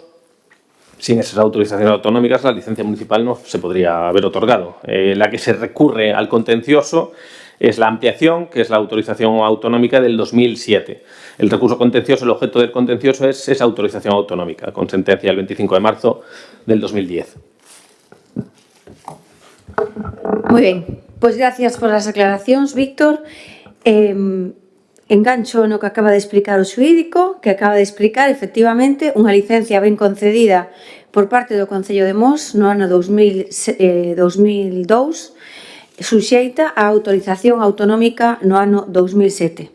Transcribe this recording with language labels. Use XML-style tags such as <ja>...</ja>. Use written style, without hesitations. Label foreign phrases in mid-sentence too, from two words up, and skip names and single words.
<es>Sin esas autorizaciones autonómicas, la licencia municipal no se podría haber otorgado. La que se recurre al contencioso es la ampliación, que es la autorización autonómica del 2007. El recurso contencioso, el objeto del contencioso es esa autorización autonómica, con sentencia el 25 de marzo del 2010.</es> <gl>Moi ben, pois gracias por as aclaracións, Víctor. Engancho no que acaba de explicar o xurídico, que acaba de explicar, efectivamente, unha licencia ben concedida por parte do Concello de Mos no ano 2002, suxeita a autorización autonómica no ano 2007.</gl>